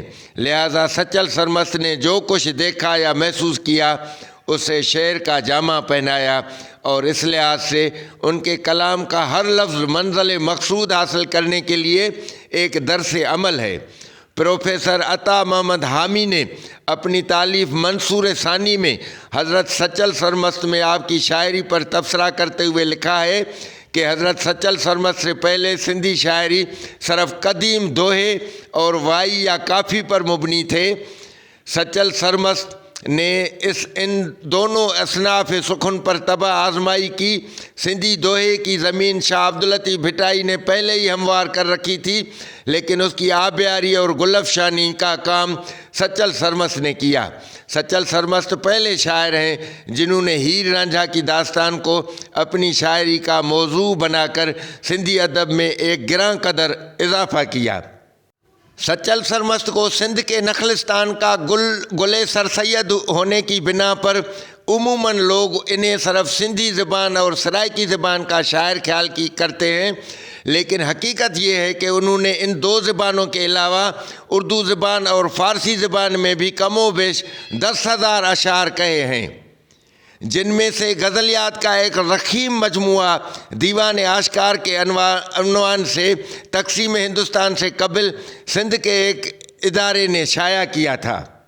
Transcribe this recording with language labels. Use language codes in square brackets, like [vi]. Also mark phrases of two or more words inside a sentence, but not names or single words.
[ur] لہٰذا سچل سرمست نے جو کچھ دیکھا یا محسوس کیا اسے شعر کا جامہ پہنایا، اور اس لحاظ سے ان کے کلام کا ہر لفظ منزل مقصود حاصل کرنے کے لیے ایک درس عمل ہے. پروفیسر عطا محمد حامی نے اپنی تالیف منصور ثانی میں حضرت سچل سرمست میں آپ کی شاعری پر تبصرہ کرتے ہوئے لکھا ہے کہ حضرت سچل سرمست سے پہلے سندھی شاعری صرف قدیم دوہے اور وائی یا کافی پر مبنی تھے. سچل سرمست نے ان دونوں اصناف سخن پر تباہ آزمائی کی. سندھی دوہے کی زمین شاہ عبد اللطیف بھٹائی نے پہلے ہی ہموار کر رکھی تھی، لیکن اس کی آبیاری اور گلفشانی کا کام سچل سرمست نے کیا. سچل سرمست پہلے شاعر ہیں جنہوں نے ہیر رانجھا کی داستان کو اپنی شاعری کا موضوع بناکر سندھی ادب میں ایک گراں قدر اضافہ کیا. سچل سرمست کو سندھ کے نخلستان کا گلے سر سید ہونے کی بنا پر عموماً لوگ انہیں صرف سندھی زبان اور سرائیکی زبان کا شاعر خیال کرتے ہیں، لیکن حقیقت یہ ہے کہ انہوں نے ان دو زبانوں کے علاوہ اردو زبان اور فارسی زبان میں بھی کم و بیش 10,000 اشعار کہے ہیں، جن میں سے غزلیات کا ایک رخیم مجموعہ دیوان آشکار کے عنوان سے تقسیم ہندوستان سے قبل سندھ کے ایک ادارے نے شائع کیا تھا.